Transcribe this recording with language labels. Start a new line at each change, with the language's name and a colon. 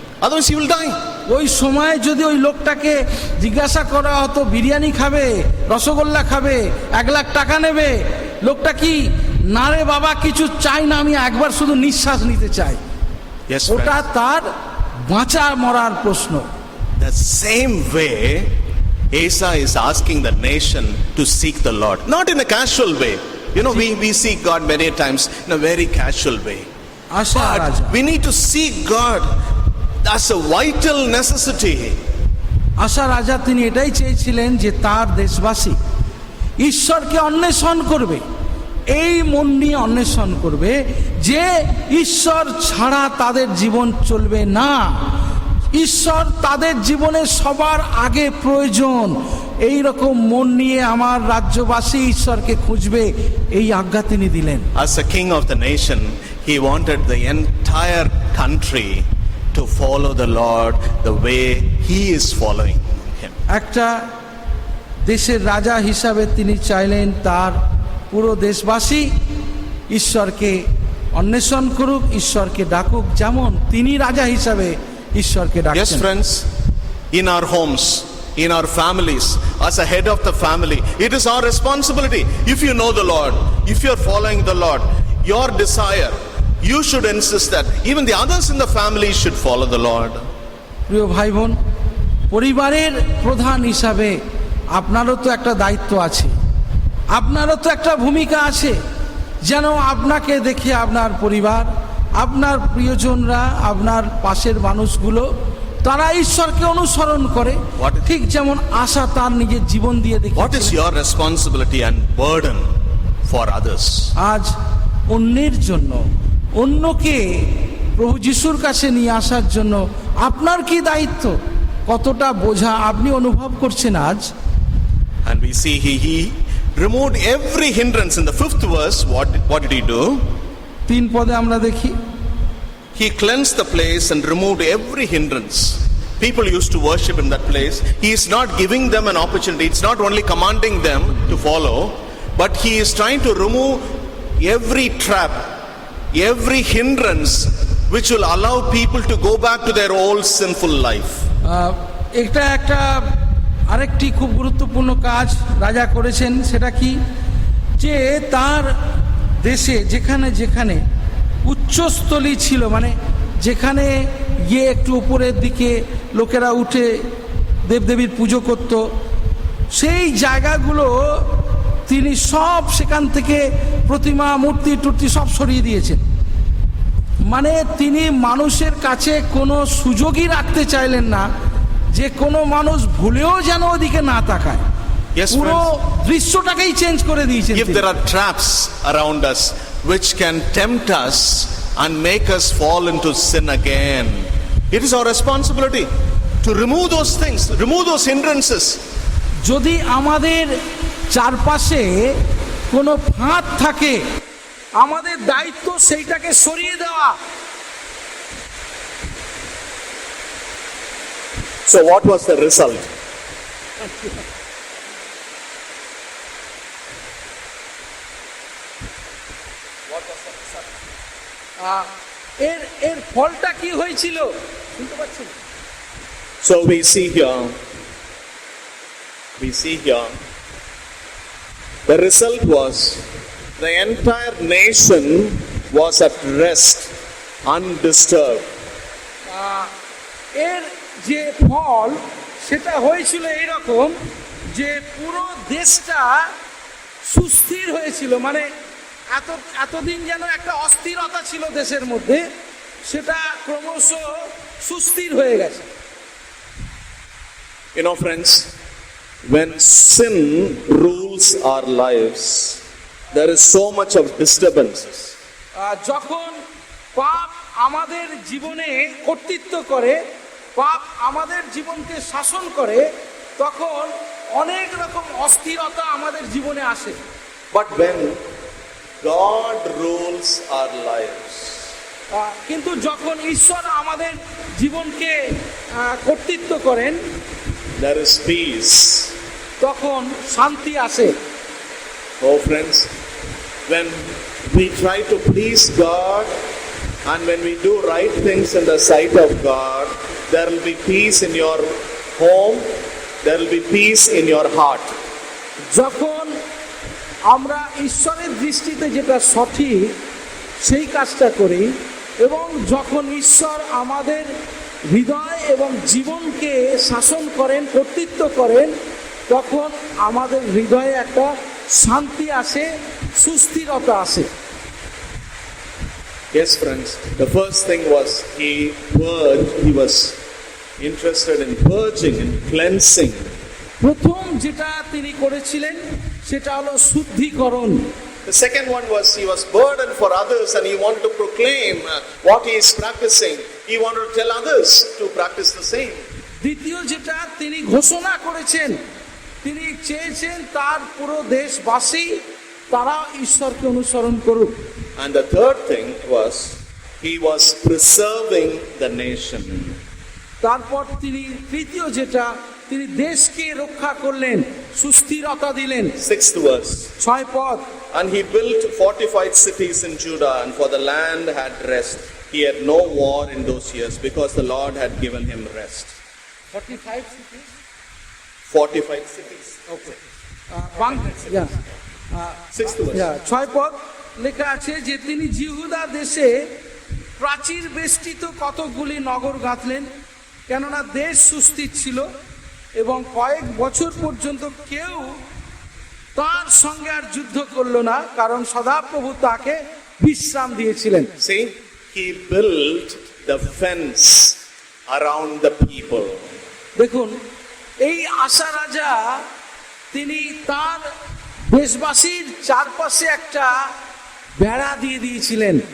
English: Otherwise he will die.
Bangla: ওই সময় যদি ওই লোকটাকে জিজ্ঞাসা করা হতো বিরিয়ানি খাবে, রসগোল্লা খাবে, 1 লাখ টাকা নেবে, লোকটা কি না রে বাবা কিছু চাই না, আমি একবার শুধু নিঃশ্বাস নিতে চাই,
English: Yes,
Bangla: ওটা
English: friends.
Bangla: তার বাঁচা মরার প্রশ্ন।
English: The same way Asa is asking the nation to seek the Lord, not in a casual way. You know, we seek God many times in a very casual way.
Bangla: আশা রাজা,
English: But we need to seek God as a vital necessity.
Bangla: আশা রাজা তিনি এটাই চেয়েছিলেন যে তার দেশবাসী ঈশ্বরকে অন্বেষণ করবে, এই মন নিয়ে অন্বেষণ করবে যে ঈশ্বর ছাড়া তাদের জীবন চলবে না, ঈশ্বর তাদের জীবনে সবার আগে প্রয়োজন। এই রকম মন নিয়ে আমার রাজ্যবাসী ঈশ্বরকে খুঁজবে, এই আজ্ঞা তিনি দিলেন।
English: As a king of the nation, he wanted the entire country to follow the Lord the way he is following him.
Bangla: একটা দেশের রাজা হিসাবে তিনি চাইলেন তার পুরো দেশবাসী ঈশ্বরকে অন্বেষণ করুক, ঈশ্বরকে ডাকুক, যেমন তিনি রাজা হিসাবে ঈশ্বরকে
English: Yes,
Bangla: ডাকছেন।
English: friends, in our homes, in our families, as a head of the family, it is our responsibility. If you know the Lord, if you are following the Lord, your desire, you should insist that even the others in the family should follow the Lord.
Bangla: প্রিয় ভাই বোন, পরিবারের প্রধান হিসাবে আপনারও তো একটা দায়িত্ব আছে, আপনারও তো একটা ভূমিকা আছে, যেন আপনাকে দেখে আপনার পরিবার, আপনার প্রিয়জনরা, আপনার পাশের মানুষগুলো তারা ঈশ্বরকে অনুসরণ করে, ঠিক যেমন আশা তার নিজের জীবন দিয়ে দেখে।
English: What is your responsibility and burden for others?
Bangla: আজ অন্যের জন্য, অন্যকে প্রভু যিশুর কাছে নিয়ে আসার জন্য আপনার কি দায়িত্ব, কতটা বোঝা আপনি অনুভব করছেন আজ?
English: And we see he removed every hindrance. In the 5th verse, what did he do?
Bangla: 3 পদে আমরা দেখি
English: He cleansed the place and removed every hindrance. People used to worship in that place. He is not giving them an opportunity. It's not only commanding them to follow, but he is trying to remove every trap, every hindrance which will allow people to go back to their old sinful life.
Bangla: এটা একটা আরেকটি খুব গুরুত্বপূর্ণ কাজ রাজা করেছেন, সেটা কি যে তার দেশে যেখানে যেখানে উচ্চস্থলী ছিল, মানে যেখানে গিয়ে একটু উপরের দিকে লোকেরা উঠে দেবদেবীর পুজো করত, সেই জায়গাগুলো তিনি সব সেখান থেকে প্রতিমা, মূর্তি টুর্তি সব সরিয়ে দিয়েছেন। মানে তিনি মানুষের কাছে কোনো সুযোগই রাখতে চাইলেন না যে কোনো মানুষ ভুলেও যেন ওদিকে না তাকায়।
English: Yes,
Bangla: পুরো
English: friends.
Bangla: দৃশ্যটাকেই চেঞ্জ করে দিয়েছেন
English: If
Bangla: তিনি।
English: there are traps around us which can tempt us and make us fall into sin again, it is our responsibility to remove those things, remove those hindrances.
Bangla: যদি আমাদের চারপাশে কোনো ফাঁদ থাকে, আমাদের দায়িত্ব সেইটাকে সরিয়ে দেওয়া।
English: So, what was the result?
Bangla: এর এর ফলটা কি হয়েছিল শুনতে পাচ্ছেন?
English: So, we see here, the result was the entire nation was at rest, undisturbed.
Bangla: এর যে ফল সেটা হয়েছিল এইরকম যে পুরো দেশটা সুস্থির হয়েছিল, মানে এতদিন যেন একটা অস্থিরতা ছিল দেশের মধ্যে, সেটা ক্রমশ সুস্থির হয়ে গেছে।
English: You know, friends, when sin rules our lives, there is so much of disturbances.
Bangla: যখন পাপ আমাদের জীবনে কর্তৃত্ব করে, পাপ আমাদের জীবনকে শাসন করে, তখন অনেক রকম অস্থিরতা আমাদের জীবনে আসে।
English: But when God rules our lives,
Bangla: কিন্তু যখন ঈশ্বর আমাদের জীবনকে কর্তৃত্ব করেন,
English: there is peace.
Bangla: তখন শান্তি আসে।
English: Oh, friends, when we try to please God and when we do right things in the sight of God, there will be peace in your home, there will be peace in your heart.
Bangla: যখন আমরা ঈশ্বরের দৃষ্টিতে যেটা সঠিক সেই কাজটা করি, এবং যখন ঈশ্বর আমাদের হৃদয় এবং জীবনকে শাসন করেন, কর্তৃত্ব করেন, তখন আমাদের হৃদয়ে একটা শান্তি আসে, সুস্থিরতা আসে।
English: Yes, friends, the first thing was he was interested in purging and cleansing.
Bangla: প্রথম যেটা তিনি করেছিলেন সেটা হলো শুদ্ধিকরণ।
English: The second one was he was burdened for others and he wanted to proclaim what he is practicing. He wanted to tell others to practice the same.
Bangla: দ্বিতীয় যেটা তিনি ঘোষণা করেছেন, তিনি চেয়েছেন তার পুরো দেশবাসী তারা ঈশ্বরকে অনুসরণ করুক।
English: And the third thing was he was preserving the nation.
Bangla: তারপর তিনি তৃতীয় যেটা, তিনি দেশকে রক্ষা করলেন, সুস্থিরতা দিলেন।
English: 6th verse.
Bangla: 6 পদ।
English: And he built fortified cities in Judah, and for the land had rest. He had no war in those years because the Lord had given him rest. 45 cities? Fortified cities. Okay. 6th verse.
Bangla: 6 পদ লেখা আছে যে তিনি জিহুদা দেশে প্রাচীর বেষ্টিত কতকগুলি নগর গাঁথলেন, কেননা দেশ সুস্থির ছিল এবং কয়েক বছর পর্যন্ত কেউ তার সঙ্গে আর যুদ্ধ করলো না, কারণ সদাপ্রভু তাকে বিশ্রাম দিয়েছিলেন।
English: See, he built the fence around the people.
Bangla: দেখুন, এই আশা রাজা তিনি তার দেশবাসীর চারপাশে একটা বেড়া দিয়ে দিয়েছিলেন।